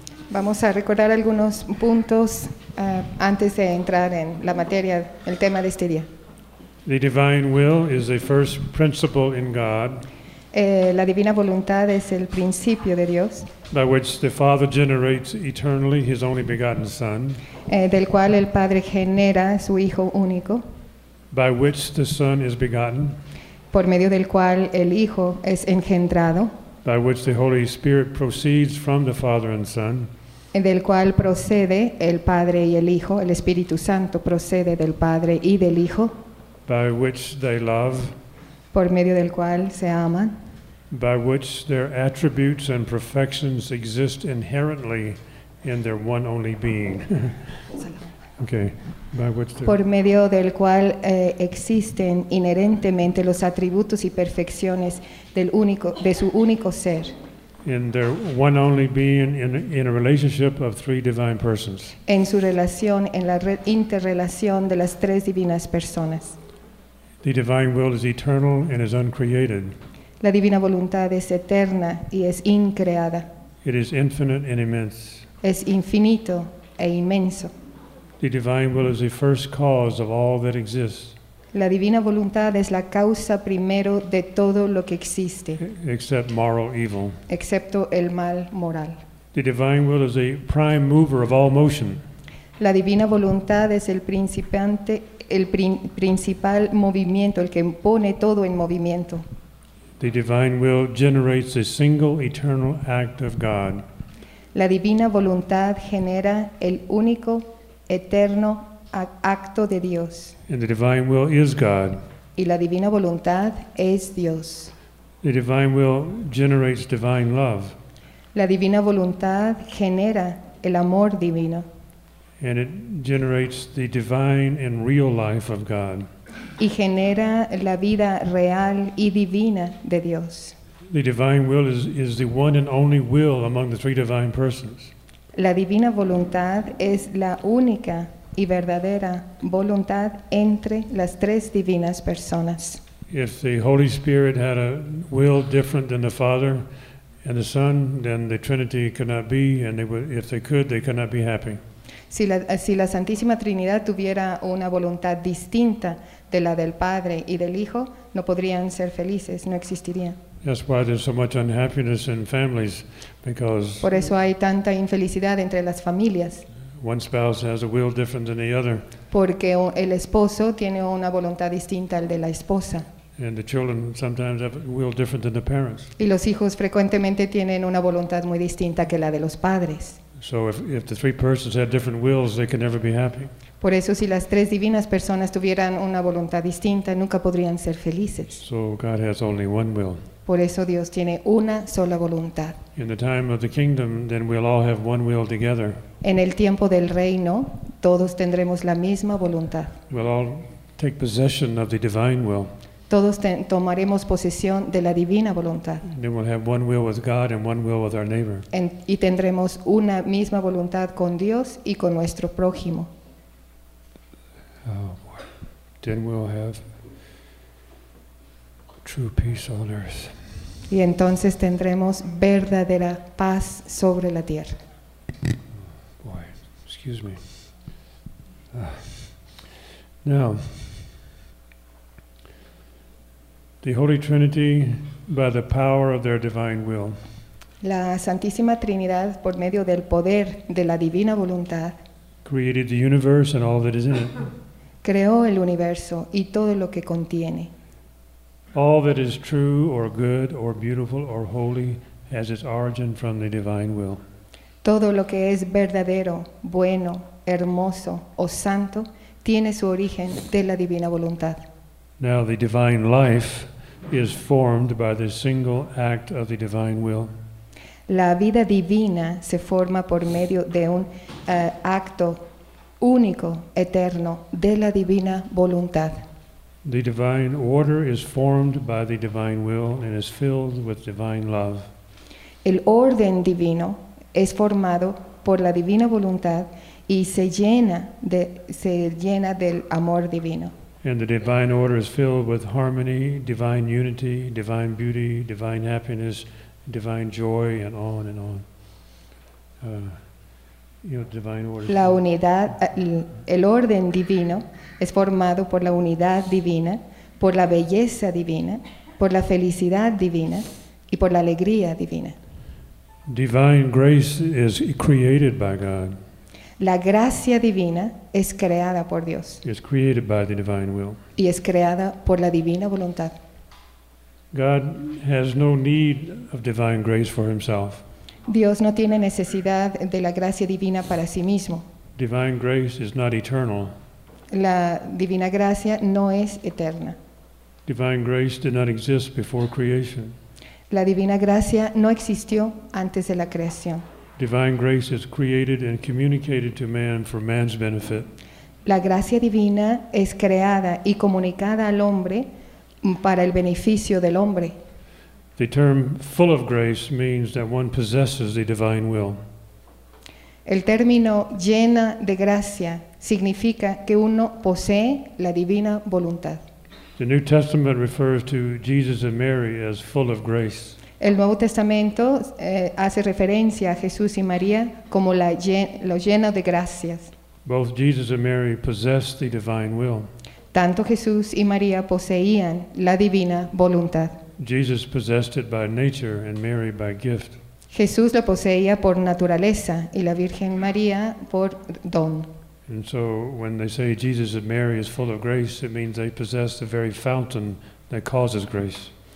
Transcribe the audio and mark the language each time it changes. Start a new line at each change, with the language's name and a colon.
Spanish: Vamos a recordar algunos puntos antes de entrar en la materia, el tema de este día.
English: The divine will is a first principle in God.
Spanish: La divina voluntad es el principio de Dios.
English: By which the Father generates eternally His only begotten Son.
Spanish: Del cual el Padre genera su Hijo único.
English: By which the Son is begotten.
Spanish: Por medio del cual el Hijo es engendrado.
English: By which the Holy Spirit proceeds from the Father and Son.
Spanish: Del cual procede el Padre y el Hijo. El Espíritu Santo procede del Padre y del Hijo.
English: By which they love.
Spanish: Por medio del cual se aman.
English: By which their attributes and perfections exist inherently in their one only being. Okay. By which
Spanish: por medio del cual existen inherentemente los atributos y perfecciones del único, de su único ser.
English: In their one only being, in a relationship of three divine persons.
Spanish: En su relación, en la interrelación de las tres divinas personas.
English: The divine will is eternal and is uncreated.
Spanish: La divina voluntad es eterna y es increada.
English: It is infinite and immense.
Spanish: Es infinito e inmenso.
English: The divine will is the first cause of all that exists.
Spanish: La divina voluntad es la causa primero de todo lo que existe.
English: Except moral evil.
Spanish: Excepto el mal moral.
English: The divine will is the prime mover of all motion.
Spanish: La divina voluntad es el principante, el principal movimiento, el que pone todo en movimiento.
English: The divine will generates a single eternal act of God.
Spanish: La divina voluntad genera el único eterno acto de Dios.
English: And the divine will is God.
Spanish: Y la divina voluntad es Dios.
English: The divine will generates divine love.
Spanish: La divina voluntad genera el amor divino.
English: And it generates the divine and real life of God.
Spanish: Y genera la vida real y divina de Dios.
English: The divine will is the one and only will among the three divine persons.
Spanish: La divina voluntad es la única y verdadera voluntad entre las tres divinas personas.
English: If the Holy Spirit had a will different than the Father and the Son, then the Trinity could not be, and they would, if they could, they could not be happy.
Spanish: Si la Santísima Trinidad tuviera una voluntad distinta de la del Padre y del Hijo, no podrían ser felices, no existirían.
English: That's why there's so much unhappiness in families, because
Spanish: por eso hay tanta infelicidad entre las familias.
English: One spouse has a will different than the other.
Spanish: Porque el esposo tiene una voluntad distinta al de la esposa.
English: And the children sometimes have a will different than the parents.
Spanish: Y los hijos frecuentemente tienen una voluntad muy distinta que la de los padres.
English: So if the three persons had different wills, they could never be happy.
Spanish: Por eso, si las tres divinas personas tuvieran una voluntad distinta, nunca podrían ser felices.
English: So God has only one will.
Spanish: Por eso Dios tiene una sola voluntad.
English: In the time of the kingdom, then we'll all have one will together.
Spanish: En el tiempo del reino, todos tendremos la misma voluntad.
English: We'll all take possession of the divine will.
Spanish: Todos tomaremos posesión de la divina voluntad.
English: Then we'll have one will with God and one will with our neighbor.
Spanish: Y tendremos una misma voluntad con Dios y con nuestro prójimo.
English: Oh, then we'll have true peace on earth.
Spanish: Y entonces tendremos verdadera paz sobre la tierra.
English: Boy, excuse me. Now, the Holy Trinity, by the power of their divine will.
Spanish: La Santísima Trinidad, por medio del poder de la divina voluntad.
English: Created the universe and all that is in it.
Spanish: Creó el universo y todo lo que contiene.
English: All that is true or good or beautiful or holy has its origin from the divine will.
Spanish: Todo lo que es verdadero, bueno, hermoso o santo tiene su origen de la divina voluntad.
English: Now the divine life is formed by the single act of the divine will.
Spanish: La vida divina se forma por medio de un acto único, eterno, de la divina voluntad.
English: The divine order is formed by the divine will and is filled with divine love.
Spanish: El orden divino es formado por la divina voluntad y se llena del amor divino.
English: And the divine order is filled with harmony, divine unity, divine beauty, divine happiness, divine joy, and on and on. Divine order.
Spanish: La unidad, el orden divino es formado por la unidad divina, por la belleza divina, por la felicidad divina y por la alegría divina.
English: Divine grace is created by God.
Spanish: La gracia divina es creada por Dios.
English: It's created by the divine will.
Spanish: Y es creada por la divina voluntad.
English: God has no need of divine grace for himself.
Spanish: Dios no tiene necesidad de la gracia divina para sí mismo.
English: Divine grace is not eternal.
Spanish: La divina gracia no es eterna.
English: Divine grace did not exist before creation.
Spanish: La divina gracia no existió antes de la creación.
English: Divine grace is created and communicated to man for man's benefit.
Spanish: La gracia divina es creada y comunicada al hombre para el beneficio del hombre.
English: The term full of grace means that one possesses the divine will.
Spanish: El término llena de gracia significa que uno posee la divina voluntad.
English: The New Testament refers to Jesus and Mary as full of grace.
Spanish: El Nuevo Testamento hace referencia a Jesús y María como los llenos de gracias.
English: Both Jesus and Mary possessed the divine will.
Spanish: Tanto Jesús y María poseían la divina voluntad.
English: Jesus possessed it by nature and Mary by gift.
Spanish: Jesús lo poseía por naturaleza y la Virgen María por don.
English: And so when they say Jesus and Mary is full of grace, it means they possess the very fountain that causes grace.